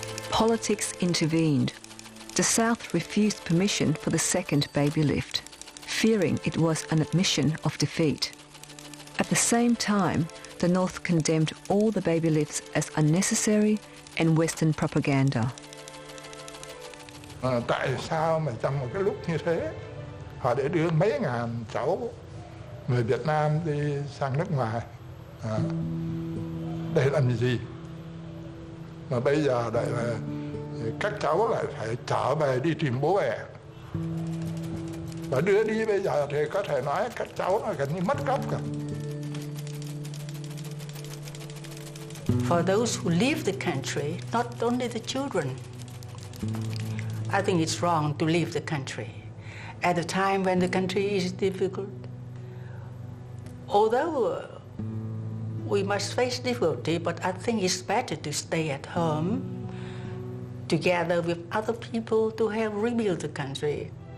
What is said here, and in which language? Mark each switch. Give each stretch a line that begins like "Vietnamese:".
English: Politics intervened. The South refused permission for the second Babylift, fearing it was an admission of defeat. At the same time, the North condemned all the Babylifts as unnecessary and Western propaganda.
Vietnamese: Tại sao mà trong một cái lúc như thế, họ để đưa mấy ngàn cháu người Việt Nam đi sang nước ngoài để làm gì? Mà bây giờ lại là các cháu lại phải trở về đi tìm bố mẹ. Và đưa đi bây giờ thì có thể nói các cháu nó gần như mất gốc cả.
English: For those who leave the country, not only the children, I think it's wrong to leave the country at a time when the country is difficult. Although we must face difficulty, but I think it's better to stay at home together with other people to help rebuild the country.